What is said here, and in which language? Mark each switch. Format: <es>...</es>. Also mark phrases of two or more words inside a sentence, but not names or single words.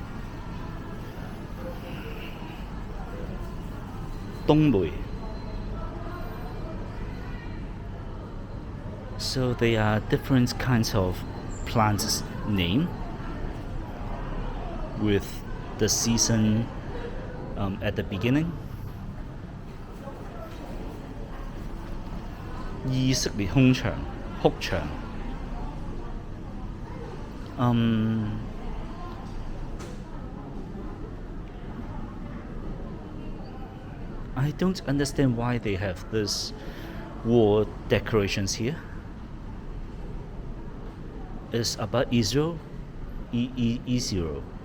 <yue>冬梅、</yue> <en>So they are different kinds of plants name with the season at the beginning.</en> <yue>以色列空場哭牆。</yue> <en>I don't understand why they have this wall decorations here. It's about Israel. Israel.</en>